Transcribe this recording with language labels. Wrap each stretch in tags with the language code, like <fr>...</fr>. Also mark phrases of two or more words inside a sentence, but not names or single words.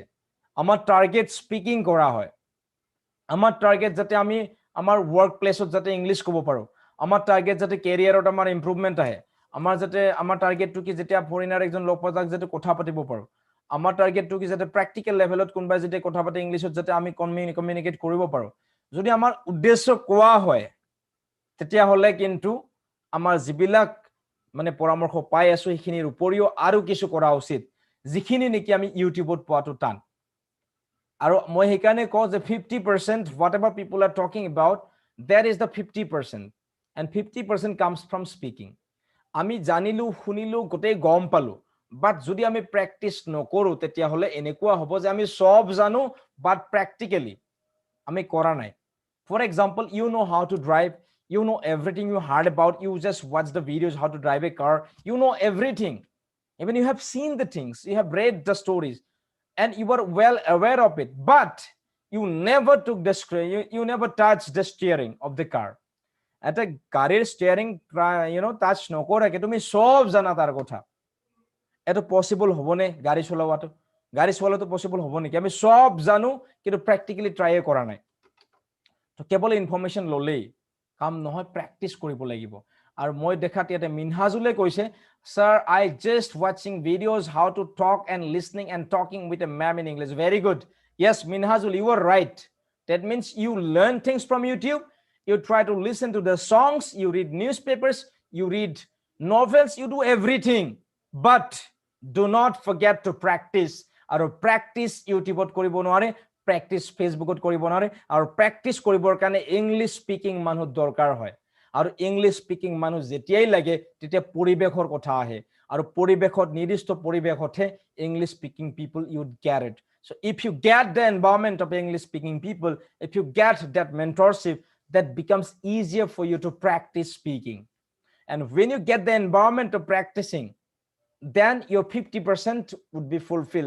<as>আমাৰ টাৰ্গেট স্পিকিং কৰা হয়, আমাৰ টাৰ্গেট যাতে আমি আমাৰ</as> <en>work placeত</en> <as>যাতে ইংলিছ ক'ব পাৰো, আমাৰ টাৰ্গেট যাতে কেৰিয়াৰত আমাৰ ইম্প্ৰুভমেণ্ট আহে, আমাৰ টাৰ্গেটটো কি যেতিয়া ফৰেনাৰ একজন লগ পাই যাতে কথা পাতিব পাৰো, আমাৰ টাৰ্গেটটো কি যাতে</as> <en>practical levelত</en> <as>কোনোবাই যেতিয়া কথা পাতে ইংলিছত যাতে আমি কমিউনিকেট কৰিব পাৰো। যদি আমাৰ উদ্দেশ্য কোৱা হয় তেতিয়াহ'লে কিন্তু আমাৰ যিবিলাক মানে পৰামৰ্শ পাই আছো সেইখিনিৰ উপৰিও আৰু কিছু কৰা উচিত, যিখিনি নেকি আমি ইউটিউবত পোৱাটো টান। আৰু মই সেইকাৰণে কওঁ যে</as> <en>50% whatever people are talking about, that is the 50%, and 50% comes from speaking.</en> <as>আমি জানিলো, শুনিলো, গোটেই গম পালো, বাট যদি আমি প্ৰেক্টিচ নকৰো তেতিয়াহ'লে এনেকুৱা হ'ব যে আমি সব জানো</as> <en>but practically</en> <as>আমি কৰা নাই।</as> <en>For example, you know how to drive, you know everything you heard about, you just watch the videos how to drive a car, you know everything, even you have seen the things, you have read the stories, and you were well aware of it, but you never took the you never touched the steering of the car.</en> <as>এটা গাড়ীৰ</as> <en>steering touch</en> <as>নকৰাকে তুমি সব জানা তাৰ কথা, এটা পসিবল হ'বনে? গাড়ী চলোৱাটো পসিবল হ'ব নেকি? আমি সব জানো কিন্তু</as> <en>practically try</en> <as>কৰা নাই। তো কেৱল ইনফৰমেশ্যন ল'লেই কাম নহয়, প্ৰেক্টিচ কৰিব লাগিব। আৰু মই দেখাত ইয়াতে মিনহাজুলে কৈছে,</as> <en>sir, I just watching videos how to talk and listening and talking with a ma'am in English. Very good. Yes, Minhajul, you are right. That means you learn things from YouTube, you try to listen to the songs, you read newspapers, you read novels, you do everything, but do not forget to practice.</en> <as>আৰু প্ৰেক্টিচ ইউটিউবত কৰিব নোৱাৰে, প্ৰেক্টিচ ফেচবুকত কৰিব নোৱাৰে, আৰু প্ৰেক্টিচ কৰিবৰ কাৰণে</as> <en>English speaking</en> <as>মানুহ দৰকাৰ হয়। আৰু</as> <en>English speaking</en> <as>মানুহ যেতিয়াই লাগে তেতিয়া পৰিৱেশৰ কথা আহে, আৰু পৰিৱেশত নিৰ্দিষ্ট পৰিৱেশতহে</as> <en>English speaking people you get it. So if you get the environment of English speaking people, if you get that mentorship, that becomes easier for you to practice speaking. And when you get the environment of practicing, then your 50% would be fulfilled.</en>